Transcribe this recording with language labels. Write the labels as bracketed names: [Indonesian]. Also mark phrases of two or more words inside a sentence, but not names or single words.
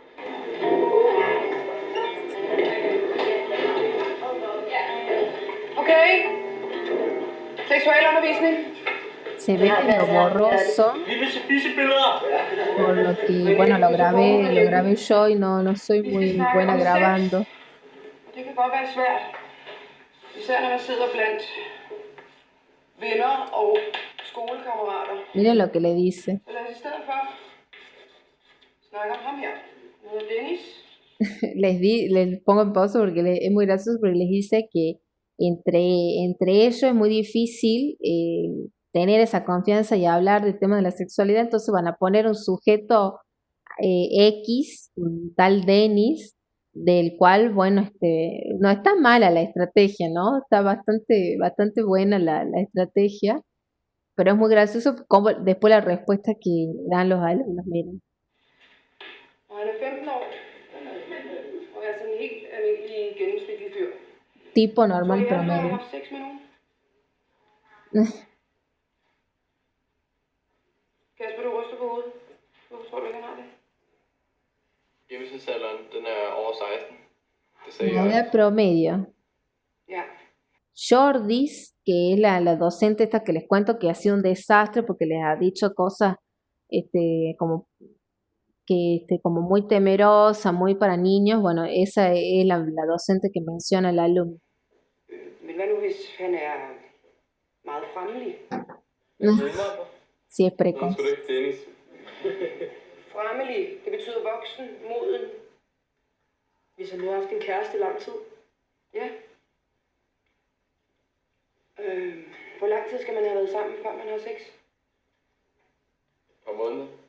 [Danish] Okay. Seksualundervisning. [Spanish] Se ve medio borroso, por lo que, bueno, lo grabé yo y no soy muy buena grabando. [Danish] Det kan godt være svært, især når man sidder blandt venner og skolekammerater. [Spanish] Miren lo que le dice. [Danish] Så lad os i stedet for snakke om ham her. Han hedder Dennis. [Spanish] Les pongo en pausa porque es muy gracioso, porque les dice que entre ellos es muy difícil tener esa confianza y hablar del tema de la sexualidad, entonces van a poner un sujeto X, un tal Denis, del cual, bueno, no está mala la estrategia, ¿no? Está bastante buena la estrategia, pero es muy gracioso como después la respuesta que dan los alumnos, miren. [Danish] Og han er 15 år. Og er sådan en helt almindelig gennemsnitlig fyr. [Spanish] Tipo [Danish] Tror [Spanish] normal [Danish] I, han har [Spanish] promedio. [Danish] haft sex med nogen? Kasper, du ryster på hovedet. Hvorfor tror du ikke, han har det? Gennemsnitsalderen, den er over 16. Det sagde [Spanish] La [Danish] jeg. [Spanish] edad promedio. [Danish] Ja. [Spanish] Jordis, que es la docente esta que les cuento que ha sido un desastre porque les ha dicho cosas como como muy temerosa, muy para niños, bueno, esa es la docente que menciona el alumno. [Danish] Men hvad nu, hvis han er meget fremmelig? [Spanish] Sí, es [Danish] Nå, [Spanish] precoz. [Danish] sgu da ikke Dennis. Fremmelig, det betyder voksen, moden. Hvis han nu har haft en kæreste i lang tid. Ja. Hvor lang tid skal man have været sammen, før man har sex? Et par måneder.